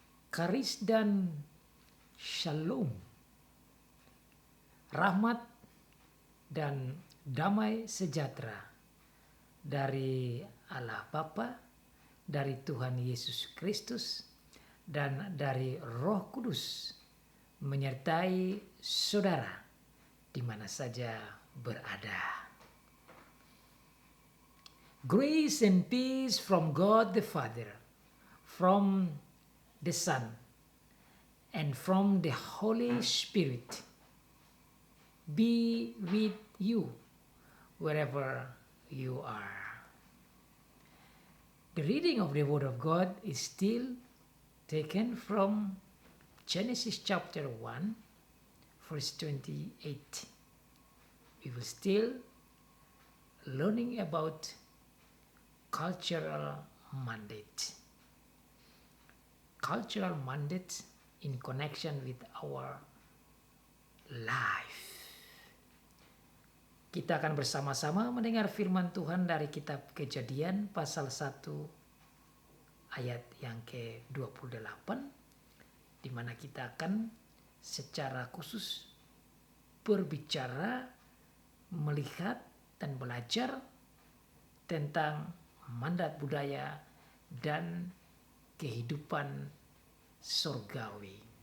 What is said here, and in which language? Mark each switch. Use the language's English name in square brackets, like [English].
[Indonesian] Karis dan shalom, rahmat dan damai sejahtera dari Allah Bapa, dari Tuhan Yesus Kristus, dan dari Roh Kudus menyertai saudara di mana saja berada. [English] Grace and peace from God the Father, from the Son, and from the Holy Spirit be with you wherever you are. The reading of the Word of God is still taken from Genesis chapter 1, verse 28. We will still learning about cultural mandate. Cultural mandate in connection with our life. [Indonesian] Kita akan bersama-sama mendengar firman Tuhan dari kitab Kejadian pasal 1 ayat yang ke-28, di mana kita akan secara khusus berbicara, melihat dan belajar tentang mandat budaya dan kehidupan surgawi.